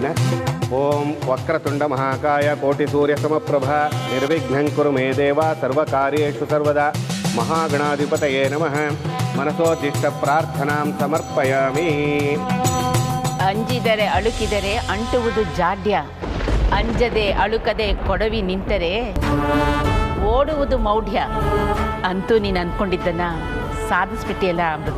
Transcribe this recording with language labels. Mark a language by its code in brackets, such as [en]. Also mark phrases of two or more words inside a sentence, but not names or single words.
[sa] ಓಂ ವಕ್ರತುಂಡ ಮಹಾಕಾಯ ಕೋಟಿ ಸೂರ್ಯ ಸಮಪ್ರಭ ನಿರ್ವಿಘ್ನಂ ಕುರು ಮೇ ದೇವ ಸರ್ವಕಾರ್ಯೇಷು ಸರ್ವದಾ. ಮಹಾಗಣಾಧಿಪತಯೇ ನಮಃ. ಮನಸೋದಿಷ್ಟ ಪ್ರಾರ್ಥನಾಂ ಸಮರ್ಪಯಾಮಿ. [kn] ಅಂಜಿದರೆ ಅಳುಕಿದರೆ ಅಂಟುವುದು ಜಾಡ್ಯ, ಅಂಜದೆ ಅಳುಕದೆ ಕೊಡವಿ ನಿಂತರೆ ಓಡುವುದು ಮೌಢ್ಯ. ಅಂತೂ ನೀನು ಅಂದ್ಕೊಂಡಿದ್ದನ್ನ ಸಾಧಿಸ್ಬಿಟ್ಟಿಯಲ್ಲ ಅಮೃತ.